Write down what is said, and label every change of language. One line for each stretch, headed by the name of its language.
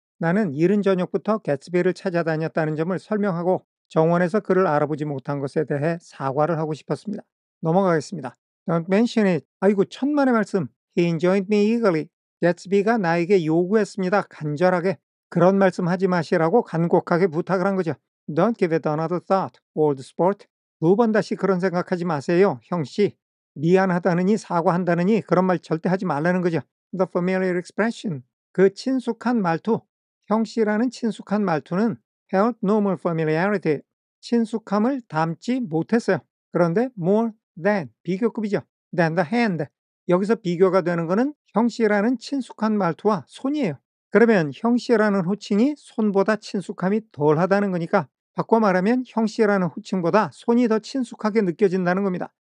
Korean: 나는 이른 저녁부터 개츠비를 찾아다녔다는 점을 설명하고 정원에서 그를 알아보지 못한 것에 대해 사과를 하고 싶었습니다. 넘어가겠습니다.
English: Don't mention it.
Korean: 아이고 천만의 말씀.
English: He enjoined me eagerly.
Korean: 개츠비가 나에게 요구했습니다. 간절하게. 그런 말씀 하지 마시라고 간곡하게 부탁을 한 거죠.
English: Don't give it another thought, old sport.
Korean: 두 번 다시 그런 생각하지 마세요, 형씨. 미안하다느니 사과한다느니 그런 말 절대 하지 말라는 거죠.
English: The familiar expression.
Korean: 그 친숙한 말투. 형씨라는 친숙한 말투는
English: held no more familiarity.
Korean: 친숙함을 담지 못했어요. 그런데
English: more than
Korean: 비교급이죠.
English: than the hand.
Korean: 여기서 비교가 되는 것은 형씨라는 친숙한 말투와 손이에요. 그러면 형씨라는 호칭이 손보다 친숙함이 덜하다는 거니까 바꿔 말하면 형씨라는 호칭보다 손이 더 친숙하게 느껴진다는 겁니다.